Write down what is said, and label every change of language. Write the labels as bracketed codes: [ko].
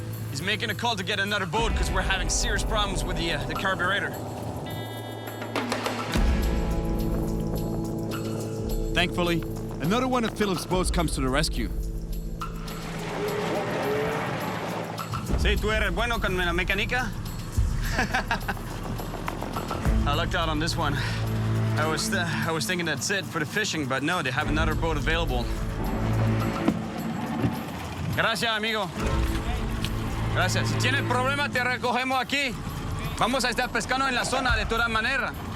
[en] He's making a call to get another boat because we're having serious problems with the carburetor. Thankfully, another one of Philip's boats comes to the rescue. [es] Sí, tú eres bueno con la mecánica. [en] I lucked out on this one. I was thinking that's it for the fishing, but no, they have another boat available. [es] Gracias, amigo. Gracias. Si tienes problema, te recogemos aquí. Vamos a estar pescando en la zona de todas maneras.